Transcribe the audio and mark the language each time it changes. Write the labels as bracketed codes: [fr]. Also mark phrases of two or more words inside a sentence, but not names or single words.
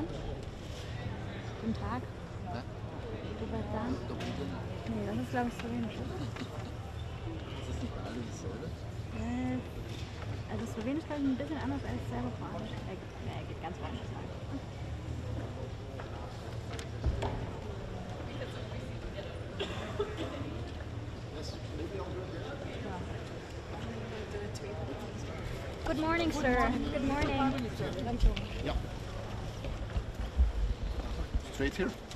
[de] Guten Tag. [sl] Dober dan? [de] Nee, das ist glaube ich Slowenisch. Das ist nicht bei allen dasselbe? Also Slowenisch glaube ich ein bisschen anders als Serbokratisch. Geht ganz woanders lang. [en] Good morning, sir. Good morning. Yeah. Straight here.